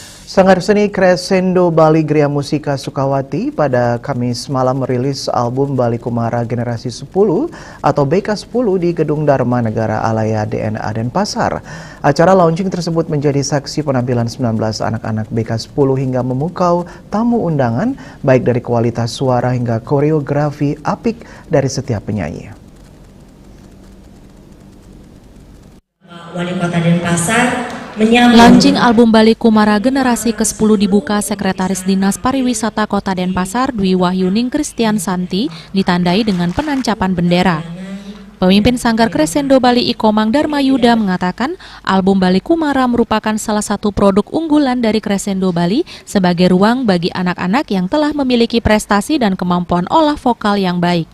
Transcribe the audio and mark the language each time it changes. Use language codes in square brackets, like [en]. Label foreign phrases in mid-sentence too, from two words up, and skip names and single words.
[id] Sanggar Seni Crescendo Bali Gria Musika Sukawati pada Kamis malam merilis album Bali Kumara Generasi 10 atau BK10 di Gedung Dharma Negara Alaya DNA Denpasar. Acara launching tersebut menjadi saksi penampilan 19 anak-anak BK10 hingga memukau tamu undangan baik dari kualitas suara hingga koreografi apik dari setiap penyanyi. Wali Kota Denpasar Launching album Bali Kumara Generasi ke-10 dibuka Sekretaris Dinas Pariwisata Kota Denpasar Dwi Wahyuning Christian Santi ditandai dengan penancapan bendera. Pemimpin Sanggar Crescendo Bali Ikomang Darmayuda mengatakan album Bali Kumara merupakan salah satu produk unggulan dari Crescendo Bali sebagai ruang bagi anak-anak yang telah memiliki prestasi dan kemampuan olah vokal yang baik.